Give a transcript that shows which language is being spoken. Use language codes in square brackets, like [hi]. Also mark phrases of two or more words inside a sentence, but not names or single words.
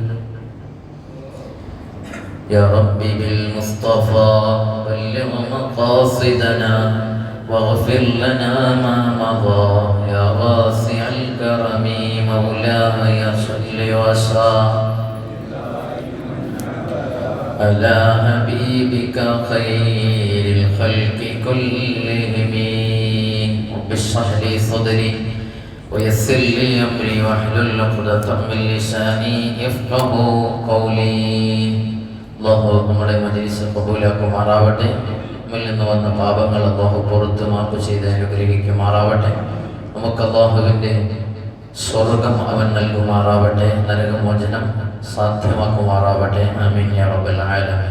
[ar] يا رب بالمصطفى بلغ مقاصدنا واغفر لنا ما مضى يا واسع الكرم مولاي صل وسلم على حبيبك خير الخلق كلهم. رب اشرح لي صدري ويسر لي أمري واحلل عقدة من لساني يفقهوا قولي. [ml] അല്ലാഹു നമ്മുടെ മജ്‌ലിസ് ഖബൂലാക്കുമാറാവട്ടെ. നമ്മിൽ നിന്ന് വന്ന പാപങ്ങൾ അല്ലാഹു പുറത്ത് മാപ്പ് ചെയ്ത് അനുഗ്രഹിക്കുമാറാവട്ടെ. നമുക്ക് അല്ലാഹുവിൻ്റെ സ്വർഗം അവൻ നൽകുമാറാവട്ടെ. നരകമോചനം സാധ്യമാക്കുമാറാവട്ടെ. [ar] آمين يا رب العالمين.